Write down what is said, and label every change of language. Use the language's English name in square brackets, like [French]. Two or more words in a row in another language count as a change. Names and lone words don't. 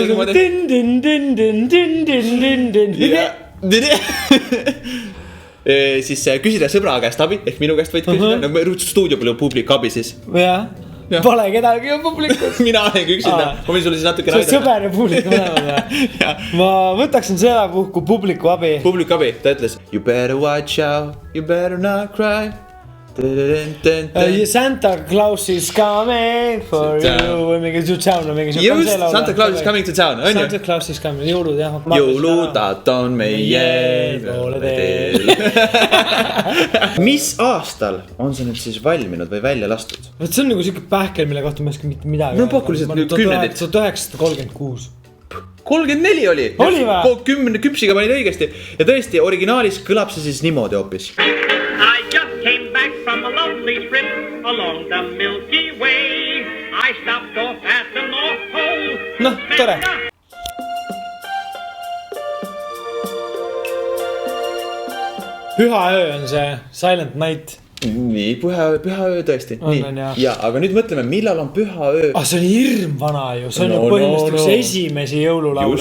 [Estonian] Siis küsida sõbra käest abi, ehk minu käest võid küsida. Nagu stuudio palju publik abi siis. Jah. Pole kedagi on publikus. Mina olengi üksinda. Ma võin sulle siis natuke näidata. See sõber ja publik mõlemad. Ma võtaksin seda puhku publiku abi. Publiku abi, ta ütles [English] You better watch out, you better not cry. Santa Claus is coming for you. [Estonian] Või mingi [English] to town. Just, Santa Claus is coming to town. Santa Claus is coming, [Estonian] jõulud jah. Jõuludad on meie poole teel. Mis aastal on see nüüd siis valminud või välja lastud? See on nagu siuke pähkel, mille kohta ma ei oska mitte midagi. No pakku lihtsalt 10. 1936 34 oli. Oli või? 10 küpsiga panid õigesti. Ja tõesti, originaalis kõlab see siis niimoodi hoopis. [English] I just came back from a lovely trip along the Milky Way. I stopped off at the North Pole. [Estonian] No, tore. Püha öö on see Silent Night. Nii, püha öö tõesti. Ja, aga nüüd mõtleme, millal on püha öö. See on hirm vana ju. See on ju põhimõtteliselt esimesi jõululaule.